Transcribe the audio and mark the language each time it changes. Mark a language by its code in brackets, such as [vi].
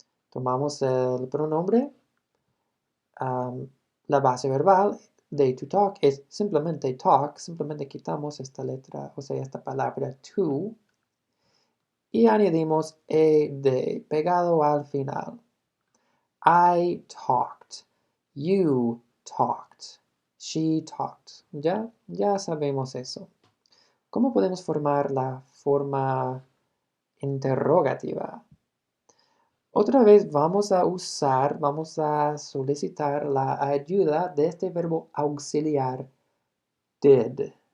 [es] Tomamos el pronombre, la base verbal de to talk es simplemente talk, simplemente quitamos esta letra, o sea, esta palabra to, y añadimos ed pegado al final. [en] I talked, you talked, she talked. [es] Ya sabemos eso. ¿Cómo podemos formar la forma interrogativa? Otra vez vamos a solicitar la ayuda de este verbo auxiliar did.